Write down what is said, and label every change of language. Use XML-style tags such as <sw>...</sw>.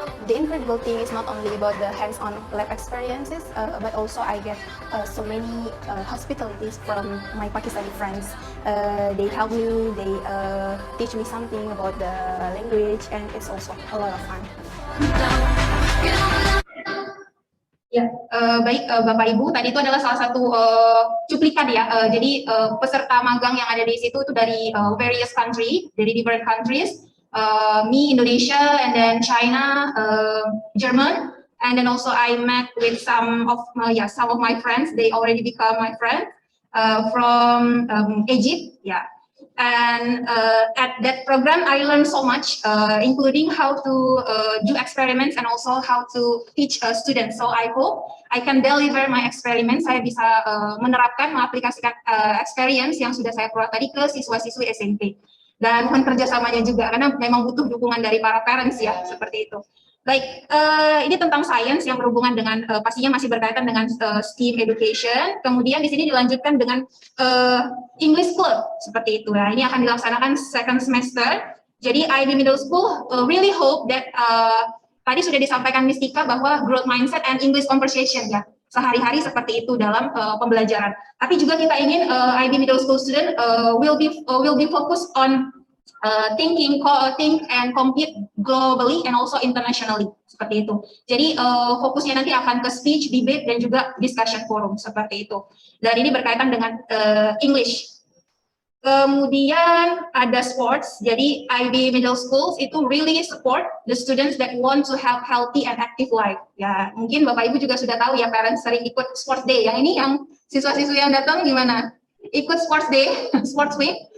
<en>The incredible thing is not only about the hands-on lab experiences, but also I get so many hospitalities from my Pakistani friends. They help me, they teach me something about the language, and it's also a lot of fun.</en> <id>Ya, baik Bapak Ibu, tadi itu adalah salah satu cuplikan ya. Jadi peserta magang yang ada di situ itu dari</id> <en>various country,</en> <id>dari</id> <en>different countries. Me, Indonesia, and then China, German, and then also I met with some of my friends. They already become my friend from Egypt, yeah. And at that program, I learned so much, including how to do experiments and also how to teach students. So I hope I can deliver my experiments.</en> <id>Saya bisa menerapkan, mengaplikasikan experience yang sudah saya peroleh tadi ke siswa-siswi SMP. Dan mohon kerjasamanya juga, karena memang butuh dukungan dari para parents ya, seperti itu. Baik, ini tentang science yang berhubungan dengan, pastinya masih berkaitan dengan STEAM education. Kemudian di sini dilanjutkan dengan English Club, seperti itu. Nah, ini akan dilaksanakan second semester. Jadi IB Middle School</id> <en>really hope that,</en> <id>tadi sudah disampaikan Miss Tika bahwa</id> <en>growth mindset and English conversation</en> <id>ya, sehari-hari seperti itu dalam pembelajaran. Tapi juga kita ingin</id> <en>IB Middle School student will be focused on think and compete globally and also internationally,</en> <id>seperti itu. Jadi fokusnya nanti akan ke speech, debate, dan juga discussion forum, seperti itu. Dan ini berkaitan dengan English. Kemudian ada sports, jadi</id> <en>IB Middle Schools itu really support the students that want to have healthy and active life.</en> <id>Ya, mungkin Bapak Ibu juga sudah tahu ya, parents sering ikut sports day. Yang ini yang siswa-siswi yang datang gimana? Ikut sports day, sports week.</id>